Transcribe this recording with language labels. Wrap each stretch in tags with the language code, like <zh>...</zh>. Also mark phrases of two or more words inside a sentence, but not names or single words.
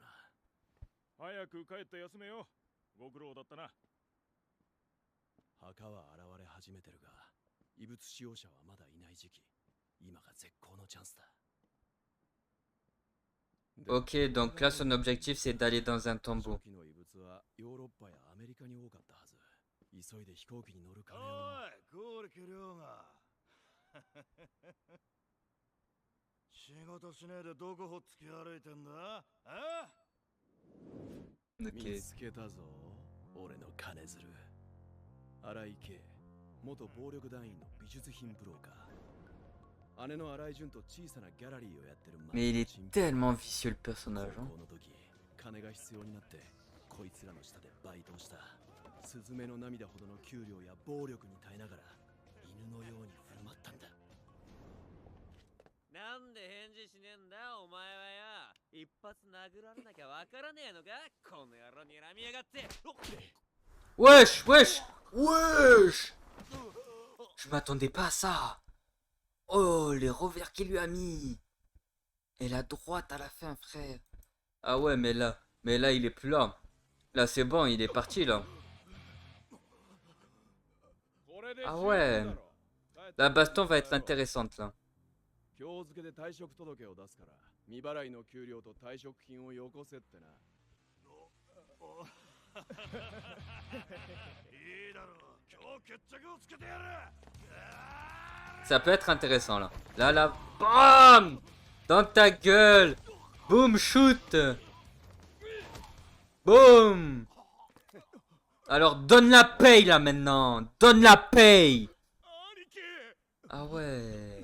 <ja>早く帰って休めよ。ご苦労だったな。墓は現れ始めてるが、異物使用者はまだいない時期。今が絶好のチャンスだ。</ja> <fr>Ok, donc là son objectif c'est d'aller dans un tombeau.</fr> <ja>初期の異物はヨーロッパやアメリカに多かったはず。急いで飛行機に乗る金を。おい、剛力亮が。仕事しねえでどこほっつき歩いてんだ？あ？見</ja> <fr>Ok.</fr> <ja>つけたぞ、俺の金づる。荒井圭、元暴力団員の美術品ブローカー。姉の荒井純と小さなギャラリーをやってる。</ja> <fr>Mais il est tellement vicieux le personnage, hein.</fr> <ja>高校の時、金が必要になってこいつらの下でバイトをした。スズメの涙ほどの給料や暴力に耐えながら犬のように振る舞ったんだ。なんで返事しねえんだお前はよ。 一発殴られなきゃわからねえのかこの野郎にらみやがって。</ja> <fr>Wesh, wesh, wesh. Je m'attendais pas à ça. Oh, les revers qu'il lui a mis. Et la droite à la fin, frère. Ah ouais, mais là, il est plus là. Là, c'est bon, il est parti, là. Ah ouais. La baston va être intéressante, là.</fr> <ja>今日付けで退職届を出すから未払いの給料と退職金をよこせってな。いいだろう。今日決着をつけてやる。</ja> <fr>Ça peut être intéressant, là. Là, BAM! Dans ta gueule. Boum, shoot. Boum. Alors, donne la paye, là, maintenant. Donne la paye. Ah ouais.</fr>